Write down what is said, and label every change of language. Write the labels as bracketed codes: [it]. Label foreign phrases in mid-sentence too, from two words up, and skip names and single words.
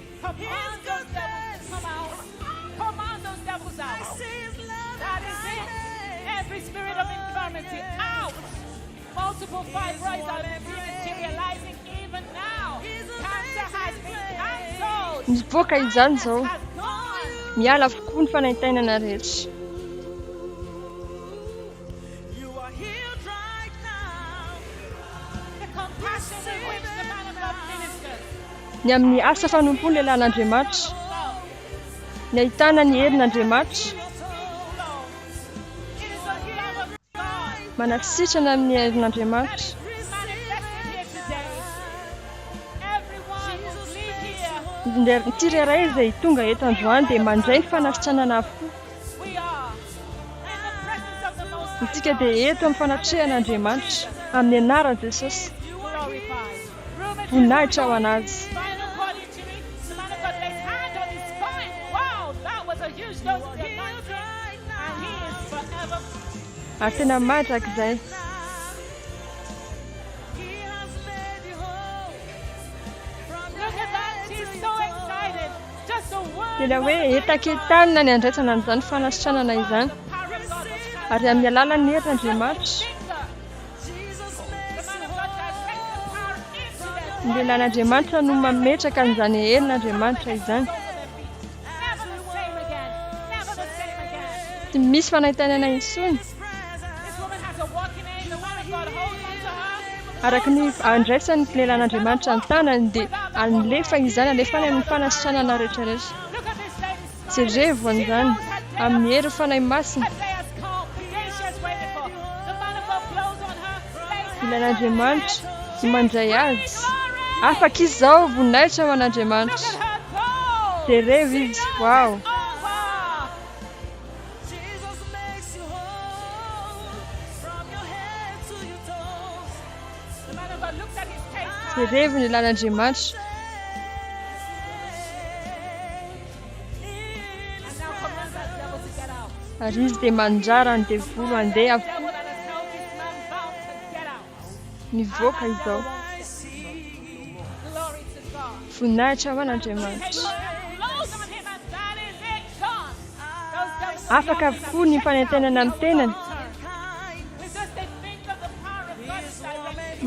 [en] Command those devils to come out. Command those devils out. That is it. Every spirit of infirmity out. Multiple fibroids are dematerializing even now. Cancer has been cancelled. [mg] Mivoaka izany zao. [en] Has gone. [mg] Miala avokoa ny fanaintainana rehetra. [en] You are healed right now. The compassion with which the man of God ministers. [mg] Ny amin'ny asa fanompony lehilahy n'Andriamanitra. Ny ahitana ny herin'Andriamanitra. [en] It is the love of God [mg] Manasitrana amin'ny herin'Andriamanitra. [en] manifested here today. Everyone who leave here, [mg] Ny tsirairay izay tonga eto androany dia mandray ny fanasitranana avokoa. [en] we are in the presence of the Most High. [mg] Isika dia eto amin'ny fanatrehan'Andriamanitra amin'ny anaran'i Jesosy. [en] Glorified. [mg] Voninahitra ho anazy. [en] Spinal cord injury. The man of God lays hand on his spine. Wow, that was a huge dose of the anointing. And he is forever. [mg] Ary tena mahitrak'izay. [en] He has made you whole from your Look at that. She's so excited. Just a word. [mg] Tena hoe etaketanina ny andraisana an'izany fanasitranana izany. [en] The power of God was transferred. [mg] Ary amin'ny alalan'ny herin'Andriamanitra, [en] Finger. Jesus The makes man you of God directs the power into their [mg] ny lehilahin'Andriamanitra no mametraka an'izany herin'Andriamanitra izany. [en] Never the same again. Never the same again. [mg] Tsy misy fanaintainana intsony. [en] This woman has a walking aid. The man of God holds on to her. [mg] Araka ny andraisan'ny lehilahin'Andriamanitra ny tanany dia alefa izany, alefany amin'ny fanasitranana rehetrarehetra. [en] Look at this lady. [mg] Jerevo an'izany amin'ny hery fanahy masina. [en] Her day has come. The day she has waited for. The man of God blows on her. Lays [mg] Ilain'Andriamanitra no mandray azy. [en] glory. [mg] Afaka izy izao voninahitra ho an'Andriamanitra. [en] Look at her go. [mg] Jerevo izy. [en] Wow! Over. Jesus makes you whole from your head to your toes. The man of God looked at his case card. [mg] Jerevo ny lehilahin'Andriamanitra. [en] And now commands that devil to get out. [mg] Ary izy dia manjara ny devolo handeha avokoa. [en] Devil that has held this man bound to get out. [mg] Mivoaka izao. [en] I see. Glory to God. [mg] Voninahitra ho [en] Take [mg] an'Andriamanitra. [en] and blows on him and that is it. Gone. Those devils [mg] Afaka avokoa ny fanaintainana amin'ny tenany. [en] with just a think of the power of God is directed.